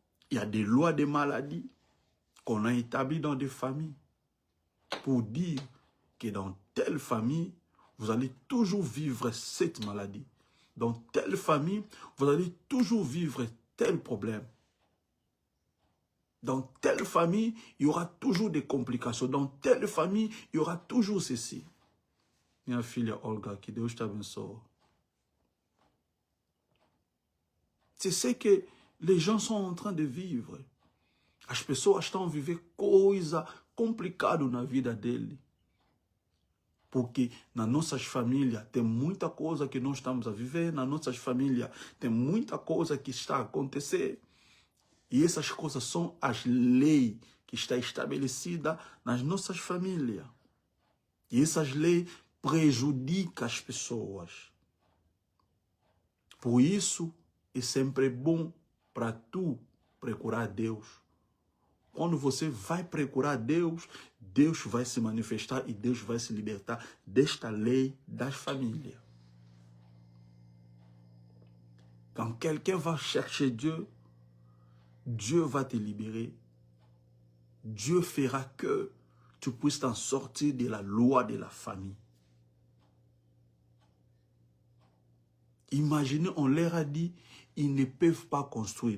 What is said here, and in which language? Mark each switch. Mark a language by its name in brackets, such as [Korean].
[French] Il y a des lois de maladies qu'on a établies dans des familles pour dire que dans telle famille, vous allez toujours vivre cette maladie. Dans telle famille, vous allez toujours vivre tel problème. Dans telle famille, il y aura toujours des complications. Dans telle famille, il y aura toujours ceci. [Portuguese] Minha filha Olga, que Deus te abençoe. [French] C'est ce que les gens sont en train de vivre. [Portuguese] As pessoas estão a viver coisa complicada na vida dele. Porque nas nossas famílias tem muita coisa que nós estamos a viver, nas nossas famílias tem muita coisa que está a acontecer. E essas coisas são as leis que estão estabelecidas nas nossas famílias. E essas leis prejudicam as pessoas. Por isso, é sempre bom para tu procurar Deus. Quando você vai procurar Deus, Deus vai se manifestar e Deus vai se libertar desta lei das famílias. [French] Quand quelqu'un va chercher Dieu, Dieu va te libérer. Dieu fera que tu puisses t'en sortir de la loi de la famille. Imaginez, on leur a dit, ils ne peuvent pas construire.